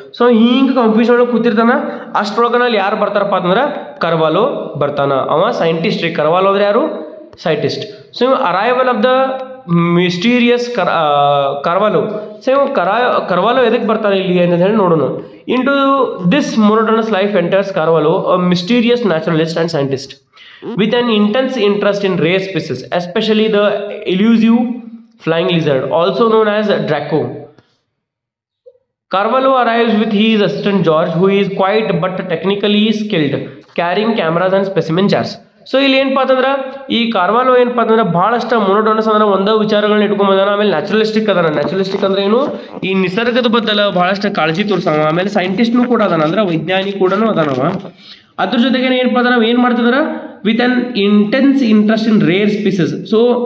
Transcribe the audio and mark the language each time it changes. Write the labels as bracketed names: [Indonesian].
[Kannada] So ಹಿಂಗೆ confusion ಒಳಗೆ ಕೂತಿರ್ತಾನ. ಅಷ್ಟರೊಳಗನಲ್ಲಿ ಯಾರು ಬರ್ತಾರಪ್ಪ ಅಂತಂದ್ರೆ ಕರ್ವಾಲೋ ಬರ್ತಾನ. ಅವ ಸೈಂಟಿಸ್ಟ್ ರೀ. ಕರ್ವಾಲೋ ಅಂದ್ರೆ ಯಾರು? Scientist. So [English] Arrival of the mysterious Carvalho. [Kannada] So Carvalho ಎದಕ್ಕೆ ಬರ್ತಾನೆ ಇಲ್ಲಿ ಅಂತ ಹೇಳಿ ನೋಡೋಣ. [English] Into this monotonous life enters Carvalho, a mysterious naturalist and scientist with an intense interest in rare species, especially the elusive flying lizard, also known as Draco. Carvalho arrives with his assistant George, who is quite but technically skilled, carrying cameras and specimen jars. [Kannada] So ಇಲ್ಲಿ ಏನಪ್ಪ ಅಂತಂದ್ರೆ ಈ ಕಾರ್ವಾಲೋ ಏನಪ್ಪ ಅಂತಂದ್ರೆ ಭಾಳಷ್ಟು monotonous ಅಂದ್ರೆ ಒಂದೇ ವಿಚಾರಗಳನ್ನ ಇಟ್ಕೊಂಬಂದಾನ. ಆಮೇಲೆ ನ್ಯಾಚುರಲಿಸ್ಟಿಕ್ ಅದಾನ. ನ್ಯಾಚುರಲಿಸ್ಟಿಕ್ ಅಂದ್ರೆ ಏನು? ಈ ನಿಸರ್ಗದ ಬದಲ ಭಾಳಷ್ಟು ಕಾಳಜಿ ತೋರಿಸಾವ. ಆಮೇಲೆ ಸೈಂಟಿಸ್ಟ್ನು ಕೂಡ ಅದಾನ, ಅಂದ್ರೆ ವೈಜ್ಞಾನಿಕ ಕೂಡ ಅದಾನವ. ಅದ್ರ ಜೊತೆಗೆ ಏನಪ್ಪ ಅಂದ್ರೆ ನಾವು ಏನು ಮಾಡ್ತಿದಾರ [English] With an intense interest in rare species. [Kannada] So